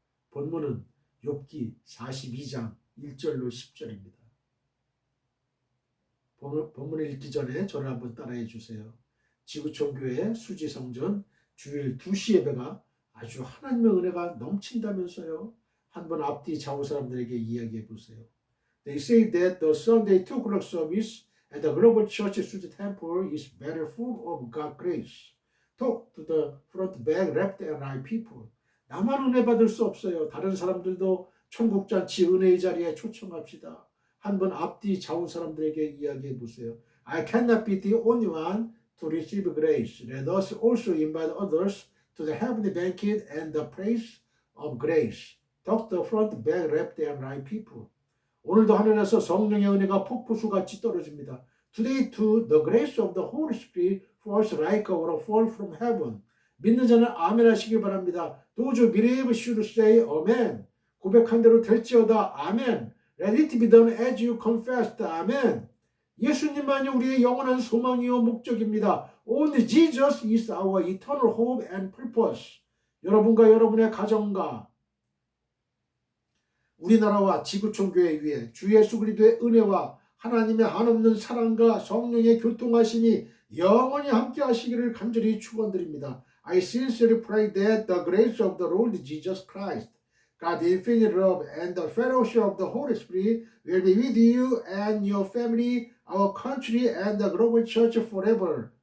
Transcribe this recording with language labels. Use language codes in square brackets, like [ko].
[ko] 본문은 욥기 42장 1절로 10절입니다. 본문을 읽기 전에 저를 한번 따라해 주세요. 지구촌교회 수지성전 주일 2시 예배가 아주 하나님의 은혜가 넘친다면서요. 한번 앞뒤 좌우 사람들에게 이야기해 보세요. [en] They say that the Sunday 2 o'clock service at the Global Church Suji Temple is very full of God's grace. Talk to the front, back, left, and right people. [ko] 나만 은혜 받을 수 없어요. 다른 사람들도 천국잔치 은혜의 자리에 초청합시다. 한번 앞뒤 좌우 사람들에게 이야기해 보세요. [en] I cannot be the only one to receive grace. Let us also invite others to the heavenly banquet and the praise of grace. Talk to the front, back, left, and right people. [ko] 오늘도 하늘에서 성령의 은혜가 폭포수같이 떨어집니다. [en] Today too, the grace of the Holy Spirit falls like a fall from heaven. [ko] 믿는 자는 아멘 하시기 바랍니다. [en] Those who believe should say amen. [ko] 고백한 대로 될지어다. 아멘. [en] Let it be done as you confessed. [ko] 아멘. 예수님만이 우리의 영원한 소망이요 목적입니다. [en] Only Jesus is our eternal hope and purpose. [ko] 여러분과 여러분의 가정과 우리나라와 지구촌 교회 위에 주 예수 그리스도의 은혜와 하나님의 한없는 사랑과 성령의 교통하심이 영원히 함께 하시기를 간절히 축원드립니다. [en] I sincerely pray that the grace of the Lord Jesus Christ, God's infinite love and the fellowship of the Holy Spirit will be with you and your family, our country and the global church forever.